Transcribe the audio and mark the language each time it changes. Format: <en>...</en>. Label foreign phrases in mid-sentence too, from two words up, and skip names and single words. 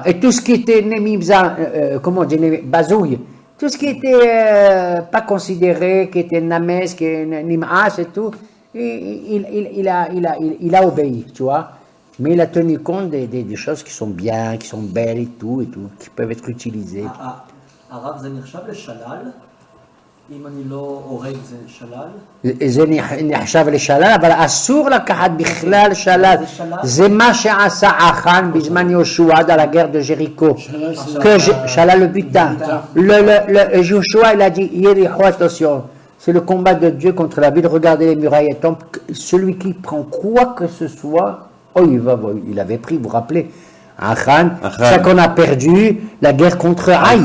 <fr>Et tout ce qui était Nemibza, comment on dit, bazouille, tout ce qui était pas considéré, qui était Names, qui est Nim'as et tout, il a obéi, tu vois. Mais il a tenu compte des choses qui sont bien, qui sont belles et tout, qui peuvent être utilisées.</fr> <he>הרב זה נחשב לשלל? אם אני לא הורג זה שלל? זה נחשב לשלל, אבל אסור לקחת בכלל שלל. זה מה שעשה אחן בזמן יהושע</he> <fr>dans la guerre de Jéricho. Shalal le butin. Joshua, il a dit, Yéricho, attention, c'est le combat de Dieu contre la ville, regardez les murailles et temples. Celui qui prend quoi que ce soit, il avait pris, vous vous rappelez, Achan, c'est ça qu'on a perdu, la guerre contre Haï.</fr>